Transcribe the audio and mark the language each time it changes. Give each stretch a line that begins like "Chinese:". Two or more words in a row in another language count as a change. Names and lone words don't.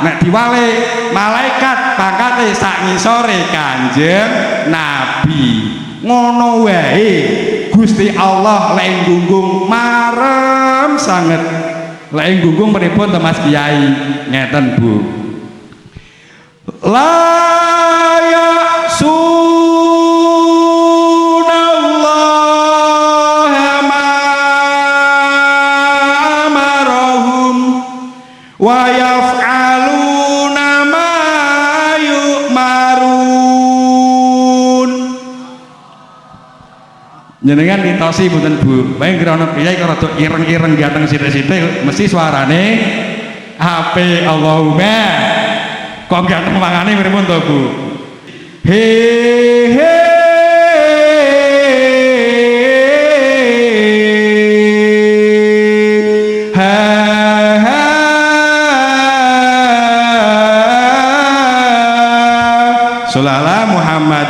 Javanese: Nek diwale malaikat pangkate sak ngisore Kanjeng Nabi. Ngono wae Gusti Allah lek gunggung marem sanget. Lek gunggung pripun to Mas Kiai? Ngeten Bu.
Arabic: لا يعصون الله ما أمرهم ويفعلون ما يؤمرون.
Javanese: Jenengan ditosi mboten Bu? Bae ngrana kiai kok rada ireng-ireng gateng sithik-sithik mesti suarane HP. Allahumma. Kok gateng mangane pripun to Bu? He he ha ha Sallallahu Muhammad.